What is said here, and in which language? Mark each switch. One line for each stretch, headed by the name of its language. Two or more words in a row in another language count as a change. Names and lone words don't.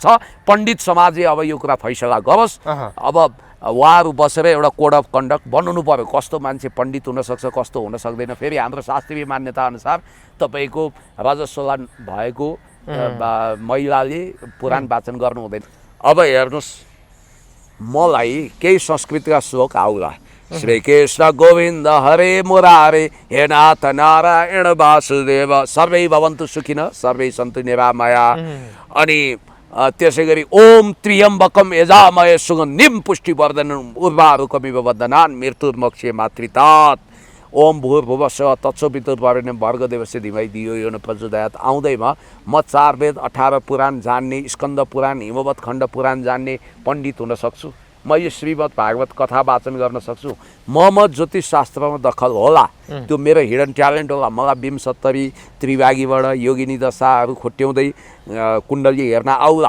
Nepali: पण्डित समाजले अब यो कुरा फैसला गरोस्। अब उहाँहरू बसेर एउटा
English: code of conduct
Nepali: बनाउनु पर्यो, कस्तो मान्छे पण्डित हुनसक्छ, कस्तो हुन सक्दैन। फेरि हाम्रो शास्त्रीय मान्यता अनुसार तपाईँको रजस्वला भएको महिलाले पुराण वाचन गर्नु हुँदैन। अब हेर्नुहोस्, मलाई केही संस्कृतका श्लोक आउला।
Sanskrit: श्री कृष्ण गोविन्द हरे मुरारे, हे नाथ नारायण वासुदेव, सर्वै भवन्तु सुखिनः सर्वै सन्तु निरामया।
Nepali: अनि त्यसै गरी
Sanskrit: ओम त्र्यम्बकम यजामहे सुगन्धिं पुष्टिवर्धनम् उर्वारुकमिव बन्धनान् मृत्युर्मोक्षे मातृतात्। ओम भूर्भुवस्सुवः तत्सवितुर्वरेण्यं भर्गदेवस्य धीमहि धियो यो न प्रचोदयात्।
Nepali: आउँदैमा म 4 वेद 18 पुराण जान्ने, स्कन्द पुराण, हिमवत खण्ड पुराण जान्ने पण्डित हुन सक्छु। म यो श्रीमद् भागवत कथा वाचन गर्न सक्छु, म ज्योतिष शास्त्रमा दखल होला, त्यो मेरो
English: hidden talent
Nepali: होला। मलाई 72 त्रिभागीबाट योगिनी दशाहरू खुट्याउँदै कुण्डली हेर्न आउला।